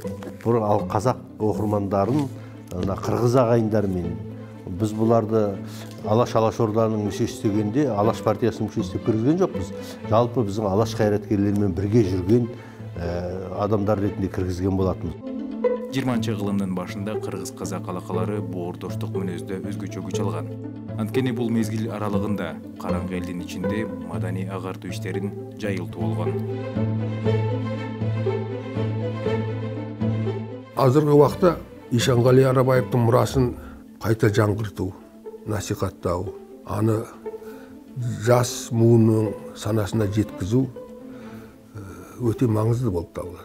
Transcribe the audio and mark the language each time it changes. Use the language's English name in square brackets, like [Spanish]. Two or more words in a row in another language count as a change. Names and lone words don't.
[Kazakh] Бұл қазақ оқырмандарын қырғыз ағайындармен біз бұларды Алашорданың мүшесі дегенде Алаш партиясының мүшесі деп кіргізген жоқпыз. Жалпы біздің Алаш қайраткерлерімен бірге жүрген адамдар ретінде кіргізген болатынбыз. [Kyrgyz] 20-кылымдын башында кыргыз-казак алакалары боордоштук мүнөздө өзгөчө күч алган. Анткени бул мезгил аралыгында караңгы элдин ичинде маданий агартуу иштерин жайылтуу болгон. Азыркы убакта Ишеналы Арабаевдин мурасын кайта жаңгыртуу, насихаттоо, аны жас муунун санасына жеткизүү өтө маңызды болуп табылат.